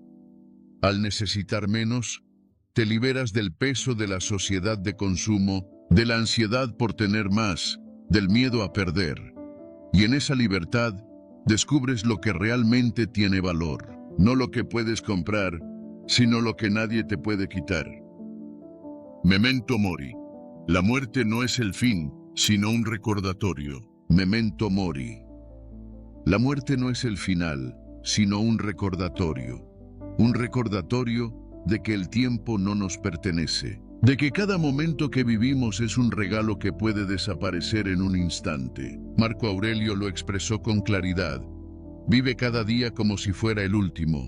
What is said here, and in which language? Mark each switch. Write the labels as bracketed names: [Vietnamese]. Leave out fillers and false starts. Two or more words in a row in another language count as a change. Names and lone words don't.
[Spanish] Al necesitar menos, te liberas del peso de la sociedad de consumo, de la ansiedad por tener más, del miedo a perder. Y en esa libertad, descubres lo que realmente tiene valor. No lo que puedes comprar, sino lo que nadie te puede quitar. [Latin] Memento mori. [Spanish] La muerte no es el fin, sino un recordatorio. [Latin] Memento mori. [Spanish] La muerte no es el final, sino un recordatorio. Un recordatorio de que el tiempo no nos pertenece, de que cada momento que vivimos es un regalo que puede desaparecer en un instante. Marco Aurelio lo expresó con claridad. Vive cada día como si fuera el último.